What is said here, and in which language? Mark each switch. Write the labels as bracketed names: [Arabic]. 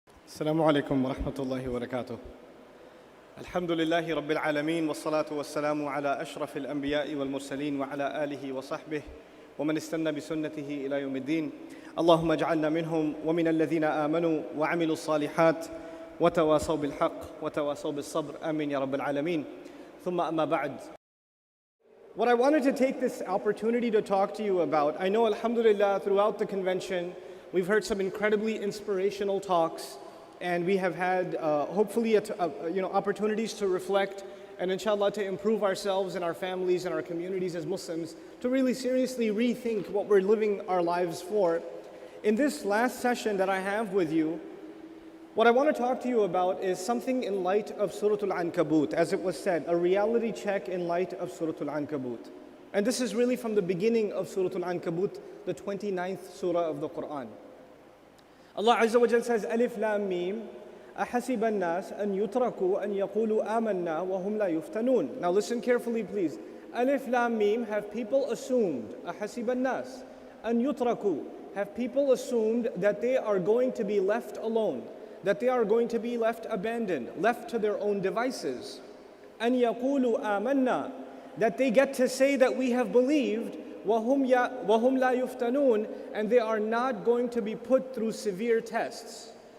[Arabic] السلام عليكم ورحمة الله وبركاته. الحمد لله رب العالمين والصلاة والسلام على أشرف الأنبياء والمرسلين وعلى آله وصحبه ومن استنى بسنته إلى يوم الدين. اللهم اجعلنا منهم ومن الذين آمنوا وعملوا الصالحات وتواصوا بالحق وتواصوا بالصبر. آمين يا رب العالمين. ثم أما بعد. [English] What I wanted to take this opportunity to talk to you about, I know alhamdulillah throughout the convention we've heard some incredibly inspirational talks, and we have had hopefully opportunities to reflect and inshallah to improve ourselves and our families and our communities as Muslims, to really seriously rethink what we're living our lives for. In this last session that I have with you, what I want to talk to you about is something in light of Surat Ankabut, as it was said, a reality check in light of Surat Ankabut. And this is really from the beginning of Surat Ankabut, the 29th surah of the Quran. Allah Azza wa Jal says, Alif Lam Mim, [Arabic] أحسب الناس أن يتركوا أن يقولوا آمنا وهم لا يفتنون. [English] Now listen carefully please. Alif Lam Mim, have people assumed, [Arabic] أحسب الناس أن يتركوا, [English] have people assumed that they are going to be left alone, that they are going to be left abandoned, left to their own devices. [Arabic] أن يقولوا آمنا, [English] that they get to say that we have believed, [Arabic] وَهُمْ لَا يُفْتَنُونَ, [English] and they are not going to be put through severe tests.